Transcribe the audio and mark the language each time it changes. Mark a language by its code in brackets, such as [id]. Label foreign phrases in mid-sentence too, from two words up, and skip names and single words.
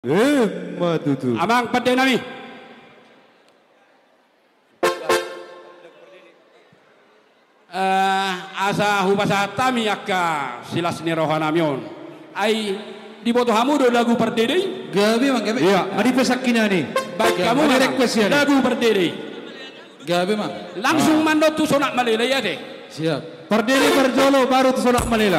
[bbc] Matutu. Amang pada nami. Asa hubasa tami akka silas ni rohanamion. Ai di boto hamudo lagu perdede. Gabi mang gabi. [id] Iya, mari pesakina nih. Baik kamu request ya. lagu perdede. [bbc] Gabi mang. Langsung mandot tu sonak malila ya deh. [id] Siap. [bbc] Perdede berjolo baru tu sonak malela.